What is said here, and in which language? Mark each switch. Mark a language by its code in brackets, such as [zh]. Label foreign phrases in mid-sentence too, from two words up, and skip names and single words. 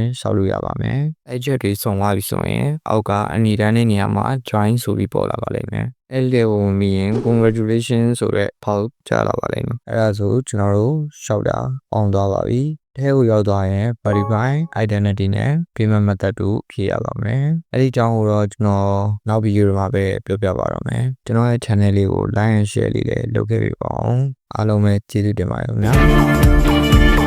[my] ရှောက်လို့ရပါမယ်အဲ့ချက်တွေစုံသွားပြီဆိုရင်အောက်ကအနီတန်းတဲ့နေရာမှာ join ဆိုပြီးပေါ်လာပါလိမ့်မယ်အဲ့ဒီကိုမြင်ရင် congratulations ဆိုတဲ့ဖောက်ကြလာပါလိမ့်မယ်အဲ့ဒါဆိုကျွန်တော်တို့ရှောက်တာအောင်သွားပါပြီထဲကိုရောက်သွားရင် [en] verify identity [my] နဲ့ [en] payment method [my] တို့ဖြည့်ရပါမယ်အဲ့ဒီအကြောင်းကိုတော့ကျွန်တော်နောက်ဗီဒီယိုမှာပဲပြောပြပါတော့မယ်ကျွန်တော်ရဲ့ channel လေးကို [en] like and share [my] လေးလည်းလုပ်ခဲ့ပေးပါအောင်အားလုံးပဲကျေးဇူးတင်ပါတယ်ခင်ဗျာ